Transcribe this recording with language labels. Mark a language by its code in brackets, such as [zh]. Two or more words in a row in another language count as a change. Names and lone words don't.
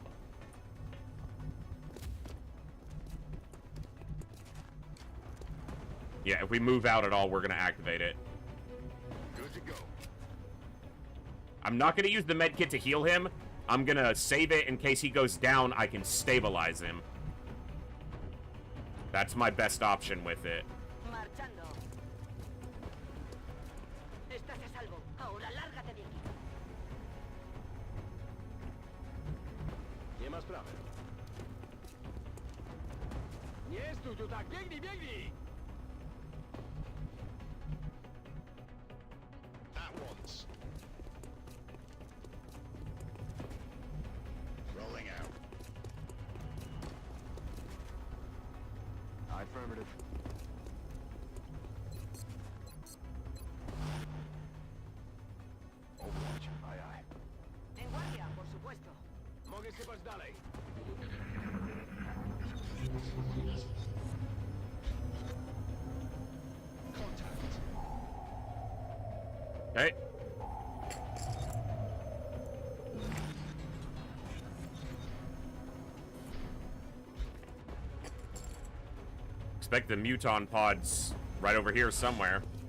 [en] Yeah, if we move out at all, we're gonna activate it. Good to go. I'm not gonna use the med kit to heal him. I'm gonna save it in case he goes down, I can stabilize him. That's my best option with it. [es] Marchando. Estás a salvo. Ahora lárgate de aquí. [pl] Nie ma sprawy. Nie stój tu tak, biegnij, biegnij! [en] At once. Rolling out. Affirmative. Overwatch, aye aye. [es] En guardia, por supuesto. [pl] Mogę sypać dalej. [en] Contact. Okay. Expect the muton pods right over here somewhere.